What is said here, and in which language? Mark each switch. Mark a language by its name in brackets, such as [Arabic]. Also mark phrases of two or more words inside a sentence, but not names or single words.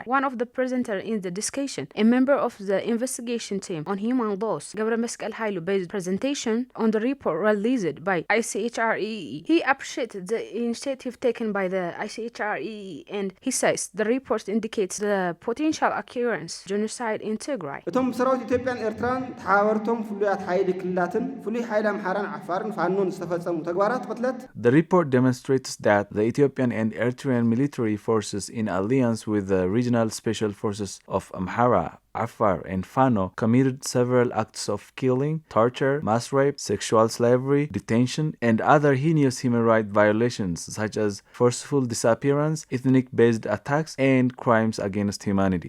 [English] One of the presenters in the discussion, a member of the investigation team on human laws, Gabriel Hailu, based presentation on the report released by ICHRE. He appreciated the initiative taken by the ICHRE and he says the report indicates the potential occurrence genocide in Tigray. [Tigrinya] እቶም ሰራዊት ኢትዮጵያን ኤርትራን ተሓባርቶም ፍሉያት ሓይሊ ክልላትን ፍሉይ ሓይሊ አምሓራን ዓፋርን ፋኖን ዝተፈጸሙ ተግባራት ቅትለት [English] The report demonstrates that the Ethiopian and Eritrean military forces in alliance with the regional special forces of Amhara, Afar, and Fano committed several acts of killing, torture, mass rape, sexual slavery, detention, and other heinous human rights violations such as forceful disappearance, ethnic-based attacks, and crimes against humanity.